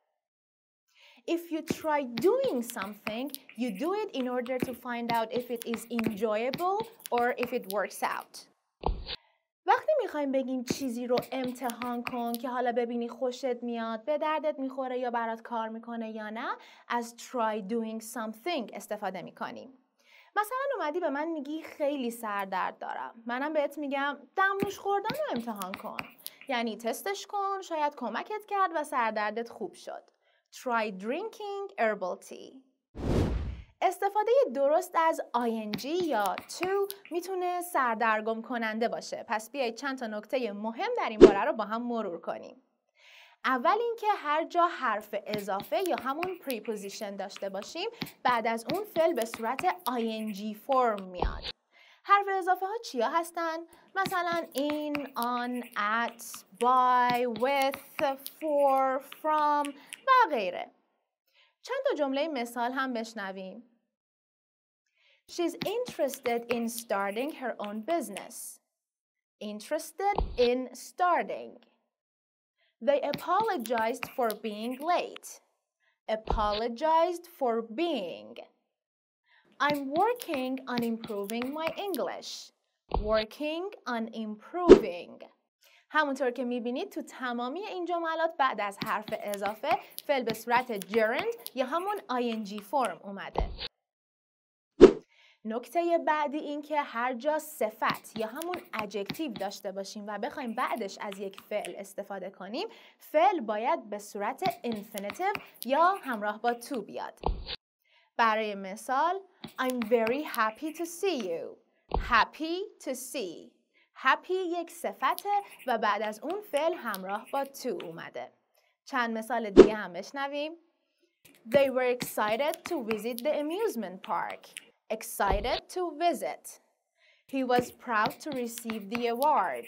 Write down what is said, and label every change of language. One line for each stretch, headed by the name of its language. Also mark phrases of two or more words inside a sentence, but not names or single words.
English: If you try doing something, you do it in order to find out if it is enjoyable or if it works out.
Persian: وقتی میخوایم بگیم چیزی رو امتحان کن که حالا ببینی خوشت میاد، به دردت میخوره یا برات کار میکنه یا نه، از
English: try doing something
Persian: استفاده میکنیم. مثلا اومدی به من میگی خیلی سردرد دارم. منم بهت میگم دمنوش خوردن رو امتحان کن. یعنی تستش کن، شاید کمکت کرد و سردردت خوب شد.
English: Try drinking herbal tea.
Persian: استفاده درست از ing یا to میتونه سردرگم کننده باشه. پس بیایید چند تا نکته مهم در این باره رو با هم مرور کنیم. اول اینکه هر جا حرف اضافه یا همون preposition داشته باشیم بعد از اون فعل به صورت ing فرم میاد. حرف اضافه ها چیا هستن؟ مثلا
English: in, on, at, by, with, for, from
Persian: و غیره. چند تا جمله مثال هم بشنویم.
English: She's interested in starting her own business. Interested in starting. They apologized for being late. Apologized for being. I'm working on improving my English. Working on improving.
Persian: همونطور که میبینید تو تمامی این جملات بعد از حرف اضافه فعل به صورت gerund یا همون ing فرم اومده. نکته بعدی این که هر جا صفت یا همون adjective داشته باشیم و بخوایم بعدش از یک فعل استفاده کنیم، فعل باید به صورت infinitive یا همراه با to بیاد. برای مثال
English: I'm very happy to see you. Happy to see.
Persian: Happy یک صفته و بعد از اون فعل همراه با to اومده. چند مثال دیگه هم بشنویم.
English: They were excited to visit the amusement park. Excited to visit. He was proud to receive the award.